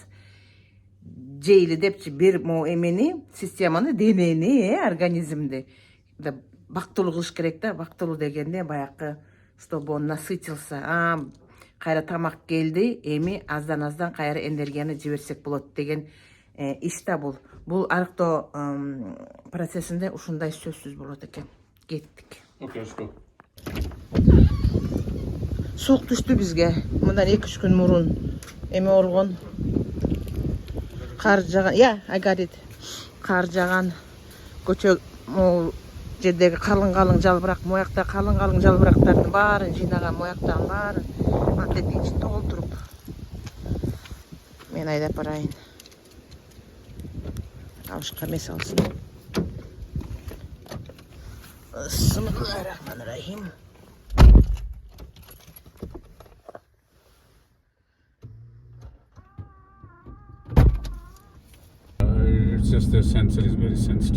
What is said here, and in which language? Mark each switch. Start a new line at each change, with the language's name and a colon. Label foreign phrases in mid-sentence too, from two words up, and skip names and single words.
Kyrgyz: Жейли депчи бир эмени, системаны, денени, организмди бактылуу кылыш керек да. Бактылуу дегенде баягы,
Russian: чтобы он насытился.
Kyrgyz: Кайра тамак келди, эми аздан кайра энергияны жиберсек болот деген иш да бул. Бул арыктоо процессинде ушундай сөзсүз болот экен. Кеттик.
English: Okay, let's go.
Kyrgyz: Суук түштү бизге. Мындан 2-3 күн мурун эме болгон. Кар жаган.
English: I got it.
Kyrgyz: Кар жаган. Көчө жердеги калың жалбырак, моякта калың жалбырактардын баарын жыйнаган, мояктан баарын антеттин ичин толтуруп мен айдап барайын. Авышка мес алсын.
Arabic: Bismillahirrahmanirrahim.
English: It's just the sensor is very sensitive.